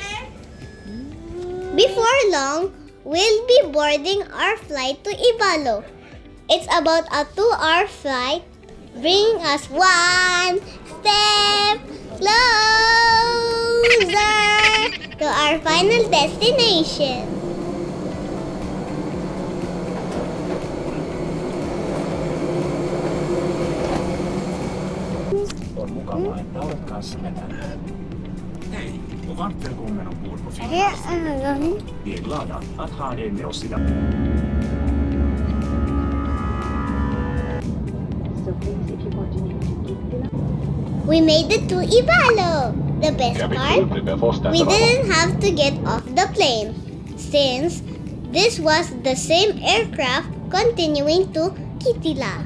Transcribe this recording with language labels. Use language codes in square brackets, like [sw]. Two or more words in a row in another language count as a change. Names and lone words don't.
[en] Before long, we'll be boarding our flight to Ivalo. It's about a 2-hour flight, bringing us one step closer to our final destination. [fi] On mukavaa, että olet kanssamme tänään. Hei, [sv] välkommen ombord på Här Finland. är den. Vi är glada att ha dig med oss idag. [en] We made it to Ivalo. The best part, we didn't have to get off the plane, since this was the same aircraft continuing to Kittilä.